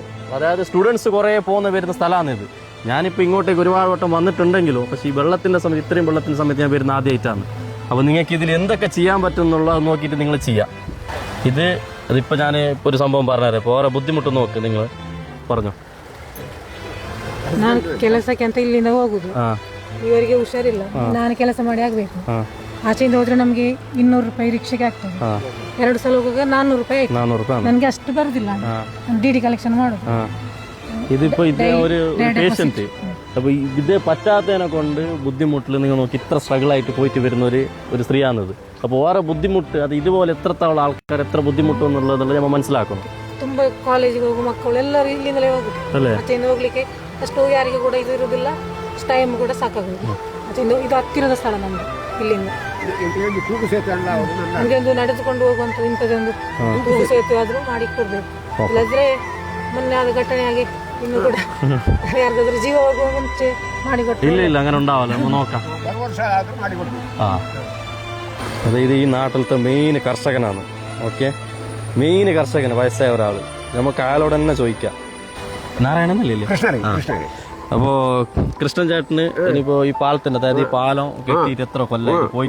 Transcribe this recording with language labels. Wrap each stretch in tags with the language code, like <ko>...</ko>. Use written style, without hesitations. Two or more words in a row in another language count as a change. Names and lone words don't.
<ml>അതായത് സ്റ്റുഡൻസ് കുറേ വരുന്ന സ്ഥലമാണിത്. ഞാനിപ്പോൾ ഇങ്ങോട്ടേക്ക് ഒരുപാട് വട്ടം വന്നിട്ടുണ്ടെങ്കിലോ, പക്ഷേ ഈ വെള്ളത്തിൻ്റെ സമയത്ത് ഇത്രയും വെള്ളത്തിൻ്റെ സമയത്ത് ഞാൻ വരുന്ന ആദ്യമായിട്ടാണ്. അപ്പോൾ നിങ്ങൾക്ക് ഇതിൽ എന്തൊക്കെ ചെയ്യാൻ പറ്റും എന്നുള്ളത് നോക്കിയിട്ട് നിങ്ങൾ ചെയ്യാം. അതിപ്പോൾ ഞാൻ ഇപ്പോൾ ഒരു സംഭവം പറഞ്ഞുതരാം. ഇപ്പോൾ ഓരോ ബുദ്ധിമുട്ട് നോക്ക്, നിങ്ങൾ പറഞ്ഞോ.</ml> <kn>ನಾನು ಕೆಲಸಕ್ಕೆ ಅಂತ ಇಲ್ಲಿಂದ ಹೋಗುದು, ಇವರಿಗೆ ಹುಷಾರಿಲ್ಲ, ನಾನು ಕೆಲಸ ಮಾಡಿ ಆಗ್ಬೇಕು. ಆಚೆಯಿಂದ ಹೋದ್ರೆ ನಮ್ಗೆ 200 ರೂಪಾಯಿ ರಿಕ್ಷೆಗೆ ಆಗ್ತದೆ. 2 ಸಲ ಹೋಗುವಾಗ 400 ರೂಪಾಯಿ ಆಯ್ತು. ನನಗೆ ಅಷ್ಟು ಬರುದಿಲ್ಲ, DD ಕಲೆಕ್ಷನ್ ಮಾಡೋದು.</kn> <ml>ഇതിപ്പോൾ ഇതേ ഒരു പേഷ്യൻറ്റ്, അപ്പോൾ ഇതേ പറ്റാത്തതിനെ കൊണ്ട് ബുദ്ധിമുട്ടിൽ നിങ്ങൾ നോക്കി ഇത്ര സ്ട്രഗിളായിട്ട് പോയിട്ട് വരുന്ന ഒരു സ്ത്രീയാണിത്. അപ്പോൾ ഓരോ ബുദ്ധിമുട്ട് അത് ഇതുപോലെ എത്രത്തോളം ആൾക്കാർ എത്ര ബുദ്ധിമുട്ടും എന്നുള്ളത് നമ്മൾ മനസ്സിലാക്കണം.</ml> <kn>ತುಂಬಾ ಕಾಲೇಜಿಗೆ ಹೋಗುವ ಮಕ್ಕಳು ಎಲ್ಲರೂ ಇಲ್ಲಿಂದಲೇ ಹೋಗುದು. ಆಚೆಯಿಂದ ಹೋಗ್ಲಿಕ್ಕೆ ಅಷ್ಟು ಯಾರಿಗೆ ಕೂಡ ಇದು ಇರುವುದಿಲ್ಲ, ಟೈಮ್ ಕೂಡ ಸಾಕಾಗುದು. ಆಚೆಯಿಂದ ಇದು ಹತ್ತಿರದ ಸ್ಥಳ ನಮ್ದು. ಇಲ್ಲಿಂದ ನಮಗೆ ಒಂದು ನಡೆದುಕೊಂಡು ಹೋಗುವಂತ ಇಂಥದ್ದೊಂದು ತೂಗು ಸೇತುವೆ ಆದ್ರೂ ಮಾಡಿ ಕೊಡ್ಬೇಕು. ಇಲ್ಲದ್ರೆ ಮೊನ್ನೆ ಆದ ಘಟನೆಯಾಗಿ ಇನ್ನು ಕೂಡ ಯಾರಿಗಾದ್ರೂ ಜೀವ ಹೋಗುವ ಮುಂಚೆ ಮಾಡಿಕೊಟ್ಟು.</kn> <ml>ഇല്ല അങ്ങനെ ഉണ്ടാവല്ലോ, നമ്മൾ നോക്കാം. അതായത് ഈ നാട്ടിലത്തെ മെയിൻ കർഷകനാണ്. ഓക്കെ, മെയിൻ കർഷകന് വയസ്സായ ഒരാൾ. നമുക്ക് അയാളോട് തന്നെ ചോദിക്കാം. നാരായണന്നല്ലേ? അപ്പോ കൃഷ്ണൻ ചേട്ടന് ഇനിയിപ്പോ ഈ പാലത്തിന്റെ, അതായത് ഈ പാലം കെട്ടിയിട്ട് എത്ര കൊല്ലായി പോയിട്ട്?</ml>